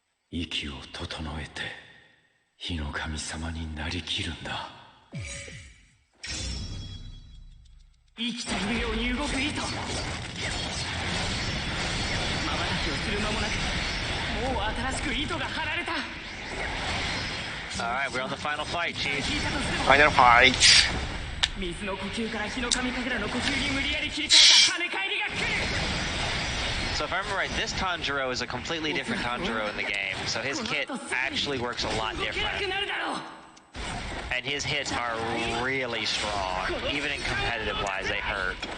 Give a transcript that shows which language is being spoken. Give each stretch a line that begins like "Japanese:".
Japanese: 息を整えて火の神様になりきるんだ。生きているように動く糸。瞬きをする間もなく、もう新しく糸が張られた。
English: Alright, we're on the final fight, Chief. Final fight.
Japanese: 水の呼吸から火の神神楽の呼吸に無理やり切り替えた跳ね返りが来る。
English: So if I remember right, this Tanjiro is a completely different Tanjiro in the game. So his kit actually works a lot different. And his hits are really strong. Even in competitive wise, they hurt.